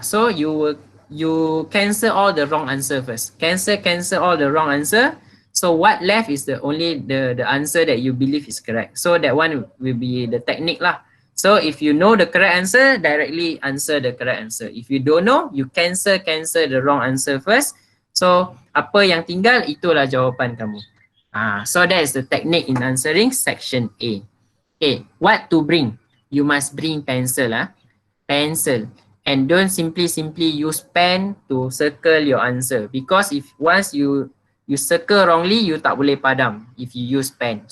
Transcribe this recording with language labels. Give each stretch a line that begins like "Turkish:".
English: So you cancel all the wrong answer first. Cancel all the wrong answer. So what left is the answer that you believe is correct. So that one will be the technique lah. So if you know the correct answer, directly answer the correct answer. If you don't know, you cancel the wrong answer first.
Malay: So apa yang tinggal itulah jawapan kamu.
English: So that is the technique in answering section A. Okay, what to bring? You must bring pencil pencil. And don't simply use pen to circle your answer because if once you circle wrongly, you
Malay: tak boleh padam
English: if you use pen.